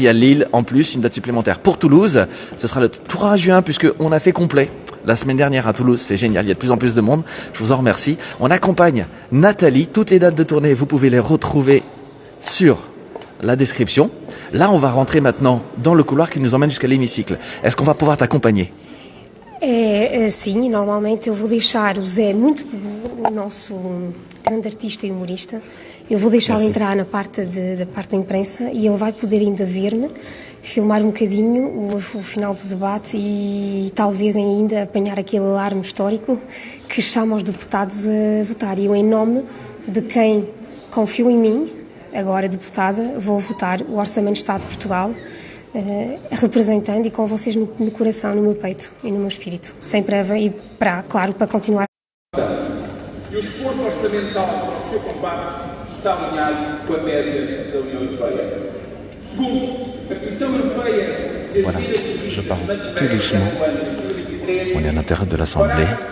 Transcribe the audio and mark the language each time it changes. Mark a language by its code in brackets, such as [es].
[fr] Il y a Lille en plus, une date supplémentaire pour Toulouse. Ce sera le 3 juin puisqu'on a fait complet. La semaine dernière à Toulouse, c'est génial, il y a de plus en plus de monde. Je vous en remercie. On accompagne Nathalie. Toutes les dates de tournée, vous pouvez les retrouver sur la description. Là, on va rentrer maintenant dans le couloir qui nous emmène jusqu'à l'hémicycle. Est-ce qu'on va pouvoir t'accompagner? [pt] Sim, normalmente eu vou deixar o Zé, o nosso grande artista e humorista, eu vou deixá-lo entrar da parte da imprensa e ele vai poder ainda ver-me, filmar um bocadinho o final do debate e talvez ainda apanhar aquele alarme histórico que chama os deputados a votar. E eu, em nome de quem confiou em mim, agora deputada, vou votar o Orçamento de Estado de Portugal, representando e com vocês no coração, no meu peito e no meu espírito. Sem prévia e, claro, para continuar. E o esforço orçamental do seu combate está alinhado com a média da União Europeia. Segundo, a Comissão Europeia... [fr] Voilà, je parle tout doucement. On est à l'intérieur de l'Assemblée.